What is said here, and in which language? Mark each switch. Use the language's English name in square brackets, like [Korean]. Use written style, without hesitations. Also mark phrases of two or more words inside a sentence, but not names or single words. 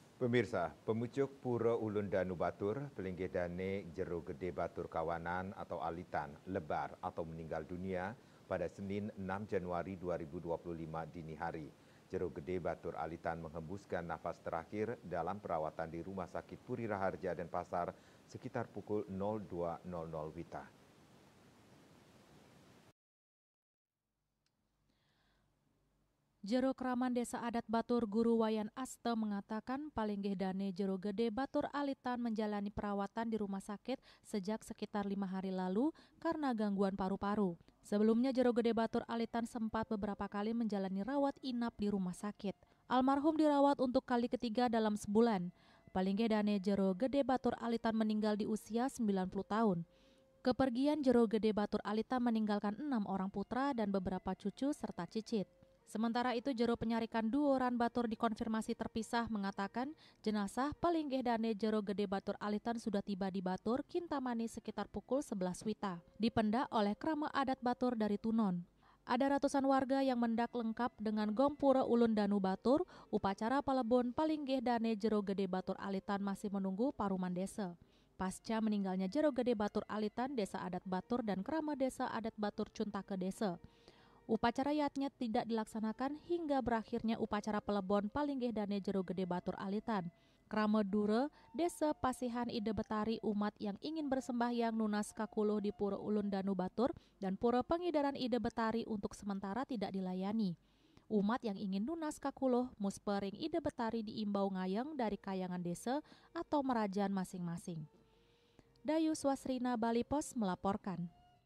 [Indonesian] Pemirsa, pemucuk Pura Ulun Danu Batur, pelinggih dane Jero Gede Batur Kawanan atau Alitan, lebar atau meninggal dunia pada Senin 6 Januari 2025 dini hari. Jero Gede Batur Alitan menghembuskan nafas terakhir dalam perawatan di Rumah Sakit Puri Raharja Denpasar sekitar pukul 02.00 WITA. Jero Kraman Desa Adat Batur Guru Wayan Aste mengatakan palinggih dane Jero Gede Batur Alitan menjalani perawatan di rumah sakit sejak sekitar 5 hari lalu karena gangguan paru-paru. Sebelumnya Jero Gede Batur Alitan sempat beberapa kali menjalani rawat inap di rumah sakit. Almarhum dirawat untuk kali ketiga dalam sebulan. Palinggih dane Jero Gede Batur Alitan meninggal di usia 90 tahun. Kepergian Jero Gede Batur Alitan meninggalkan 6 orang putra dan beberapa cucu serta cicit. Sementara itu, Jero Penyarikan Duoran Batur dikonfirmasi terpisah mengatakan jenazah palinggih dane Jero Gede Batur Alitan sudah tiba di Batur, Kintamani sekitar pukul 11 WITA. Dipendak oleh Krama Adat Batur dari Tunon. Ada ratusan warga yang mendak lengkap dengan Gong Pura Ulun Danu Batur. Upacara palebon palinggih dane Jero Gede Batur Alitan masih menunggu paruman desa. Pasca meninggalnya Jero Gede Batur Alitan, Desa Adat Batur dan Krama Desa Adat Batur Cuntake Desa. Upacara yatnya tidak dilaksanakan hingga berakhirnya upacara pelebon palinggih dane Jero Gede Batur Alitan. Krama Dure, Desa Pasihan Ide Betari umat yang ingin bersembahyang [Balinese] nunas kakuluh [Indonesian] di Pura Ulun Danu Batur dan Pura Pengidaran Ide Betari untuk sementara tidak dilayani. Umat yang ingin [Balinese] nunas kakuluh muspering [Indonesian] Ide Betari diimbau ngayeng dari kayangan desa atau merajan masing-masing. Dayu Swasrina Bali Pos melaporkan.